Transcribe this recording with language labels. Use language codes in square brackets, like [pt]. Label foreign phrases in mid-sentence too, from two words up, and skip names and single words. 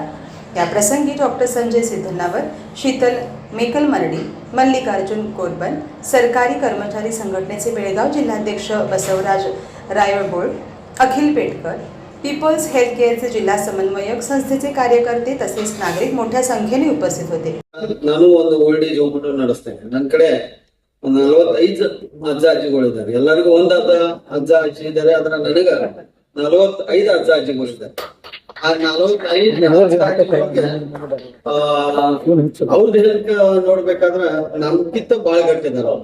[mr] या प्रसंगी डॉक्टर संजय सिद्धनावर, शीतल मेकलमर्डी, मल्लिकार्जुन कोरबन, सरकारी कर्मचारी संघटनेचे बेळगाव जिल्हाध्यक्ष बसवराज रायळबोळ, अखिल पेटकर, पीपल्स हेल्थकेअरचे जिल्हा समन्वयक, संस्थेचे कार्यकर्ते तसेच नागरिक मोठ्या संख्येने उपस्थित होते. [kn] ನಾನು ಒಂದು [en] old age home [kn] ನಡೆಸ್ತೇನೆ. ನನ್ನ ಕಡೆ 45 ಅಜ್ಜ ಅಜ್ಜಿಗಳಿದ್ದಾರೆ. ಎಲ್ಲರಿಗೂ ಒಂದಾದ ಅಜ್ಜ ಅಜ್ಜಿ ಇದ್ದಾರೆ. ಆದ್ರೆ ನನಗ 45 ಅಜ್ಜ ಅಜ್ಜಿಗಳಿದ್ದಾರೆ. ಆ 45 ಅವ್ರ ದೇಹಕ್ಕೆ ನೋಡ್ಬೇಕಾದ್ರ ನಮ್ಗಿಂತ ಬಾಳ ಗಟ್ಟಿದಾರ ಅವ್ರು.